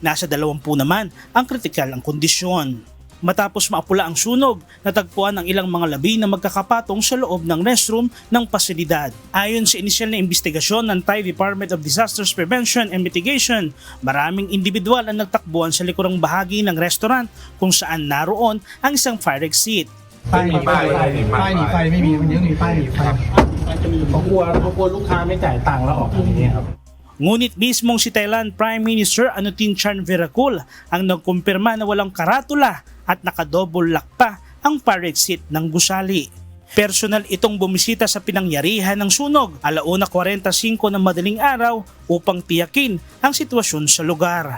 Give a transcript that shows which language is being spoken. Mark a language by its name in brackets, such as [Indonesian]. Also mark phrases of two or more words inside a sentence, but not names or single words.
[Filipino] Nasa 20 naman ang kritikal ang kondisyon. Matapos maapula ang sunog, natagpuan ang ilang mga labi na magkakapatong sa loob ng restroom ng pasilidad. Ayon sa inisyal na investigasyon ng Thai Department of Disasters Prevention and Mitigation, maraming individual ang nagtakbuhan sa likurang bahagi ng restaurant kung saan naroon ang isang fire exit. [Thai] ป้ายหนีไฟไม่มีมันยังมีป้ายหนีไฟเขากลัวลูกค้าไม่จ่ายตังค์แล้วออกอย่างนี้ครับ [Filipino] Ngunit mismong si Thailand Prime Minister Anutin Charnvirakul ang nagkumpirma na walang karatula at nakadouble lock pa ang fire exit ng gusali. Personal itong bumisita sa pinangyarihan ng sunog 1:45 ng madaling araw upang tiyakin ang sitwasyon sa lugar.